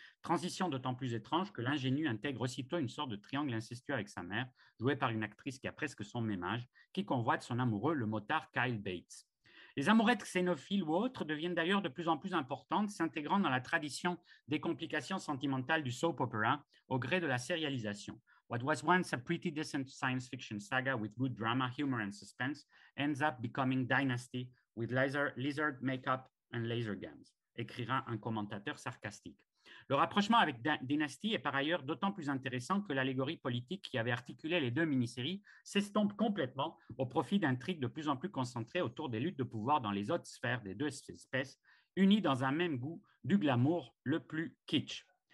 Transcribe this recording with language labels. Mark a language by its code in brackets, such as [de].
[fr] Transition d'autant plus étrange que l'ingénu intègre aussitôt une sorte de triangle incestueux avec sa mère, jouée par une actrice qui a presque son même âge, qui convoite son amoureux, le motard Kyle Bates. Les amourettes xénophiles ou autres deviennent d'ailleurs de plus en plus importantes, s'intégrant dans la tradition des complications sentimentales du soap opera au gré de la sérialisation. [en] What was once a pretty decent science fiction saga with good drama, humor and suspense ends up becoming Dynasty with lizard makeup and laser guns, [fr] écrira un commentateur sarcastique. Le rapprochement avec Dynasty est par ailleurs d'autant plus intéressant que l'allégorie politique qui avait articulé les deux mini-séries s'estompe complètement au profit d'intrigues de plus en plus concentrées autour des luttes de pouvoir dans les hautes sphères des deux espèces, unies dans un même goût du glamour le plus kitsch.